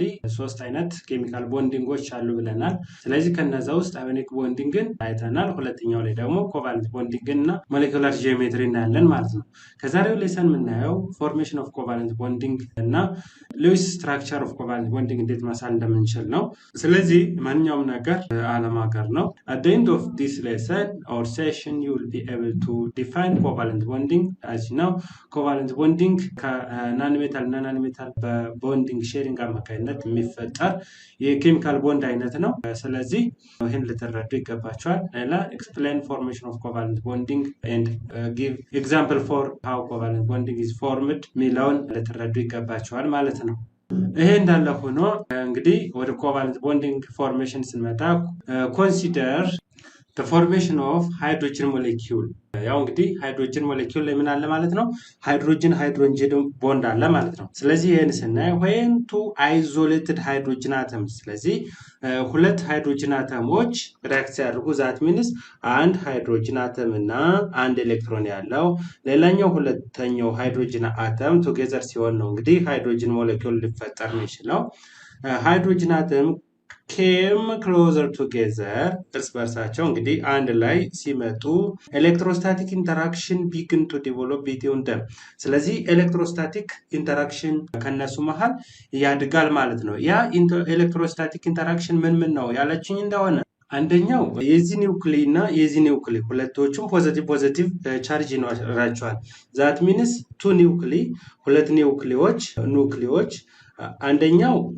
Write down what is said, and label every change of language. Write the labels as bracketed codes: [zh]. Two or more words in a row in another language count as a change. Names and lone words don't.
[am] ሶስት አይነት ኬሚካል ቦንዲንጎች አሉ ብለናል። ስለዚህ ከነዛ ውስጥ አዮኒክ ቦንዲንግን አይተናል። ሁለተኛው ላይ ደግሞ ኮቫለንት ቦንዲንግን እና [en] molecular geometry [am] እናያለን ማለት ነው። ከዛሬው ሌሰን የምናየው [en] formation of covalent bonding [am] እና [en] Lewis structure of covalent bonding [am] እንዴት መሳል እንደምንችል ነው። ስለዚህ ማንኛውም ነገር ዓለም ሀገር ነው። [en] at the end of this lesson or session you will be able to define covalent bonding. as you know, covalent bonding [am] ከናኖሜታል እና ናኖሜታል በቦንዲንግ ሼሪንግ አማካኝነት የሚፈጠር የኬሚካል ቦንድ አይነት ነው። ስለዚህ ይህን ልትረዱ ይገባቸዋል። ሌላ [en] explain formation of covalent bonding and give example for how covalent bonding is formed [am] ሚለውን ልትረዱ ይገባቸዋል ማለት ነው። ይሄ እንዳለ ሆኖ እንግዲህ ወደ [en] covalent bonding formation [am] ስንመጣ [en] consider the formation of hydrogen molecule። [am] ያው እንግዲህ [en] hydrogen molecule [am] ላይ ምን አለ ማለት ነው? [en] hydrogen bond [am] አለ ማለት ነው። ስለዚህ ይሄን ስናይ [en] when two isolated hydrogen atoms፣ [am] ስለዚህ ሁለት ሃይድሮጅን አተሞች ሪአክት ሲያደርጉ [en] that means [am] አንድ [en] hydrogen atom [am] እና አንድ ኤሌክትሮን ያለው ሌላኛው ሁለተኛው [en] hydrogen atom together [am] ሲሆን ነው እንግዲህ [en] hydrogen molecule [am] ሊፈጠር የሚችለው። [en] hydrogen atom came closer together [am] እርስ በርሳቸው እንግዲህ አንድ ላይ ሲመጡ [en] electrostatic interaction begin to develop between them። [am] ስለዚህ [en] electrostatic interaction [am] ከነሱ መሃል ያድጋል ማለት ነው። ያ [en] electrostatic interaction [am] ምን ነው ያለችኝ እንደሆነ አንደኛው የዚህ ኒውክሊ እና የዚህ ኒውክሊ ሁለቶቹም [en] positive charge [am] ይኖራቸዋል። [en] that means two nuclei [am] ሁለት ኒውክሊዎች አንደኛው